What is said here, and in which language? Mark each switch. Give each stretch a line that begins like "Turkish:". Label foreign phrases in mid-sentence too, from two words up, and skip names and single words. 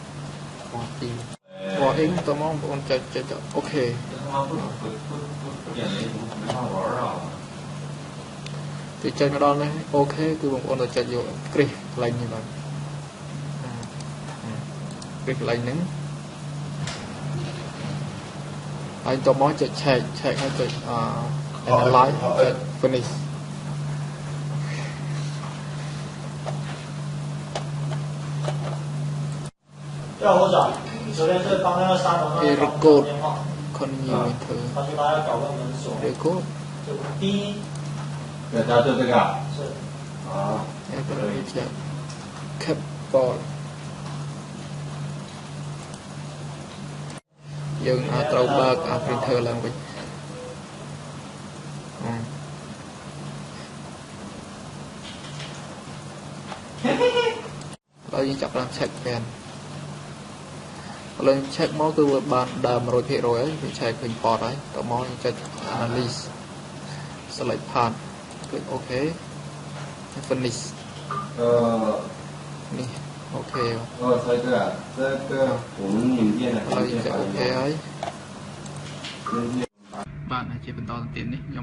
Khmer: wording តមកបងប្អូនចុចអូខេទីចុចមកដល់នេះអូខេគឺបងប្អូនទៅចុចយកគ្រីសកន្លែងនេះបាទគ្រីសកន្លែងហ្នឹងហើយតមកចុច check ហើយចុចanalyze ចុច finish
Chinese: 要我讲，首先是刚刚要删的那个电话，他说他要搞个门锁，就第一，给他就这个是啊，
Khmer: Keyboard យើងត្រូវបើក printer ឡើងវិញហើយយើងចាប់ឡើង
English: check pen
Khmer: ឡើង check មកគឺវាបានដើម 100% ហើយវា check ឃើញ port ហើយតមកយើងចុច
English: analyze select part
Khmer: គឺអូខេ finish នេះអូខេ
Chinese: 这个我们缅甸的
Khmer: ហើយអូខេហើយបាទជាបន្តទៅទៀតនេះខ្ញុំ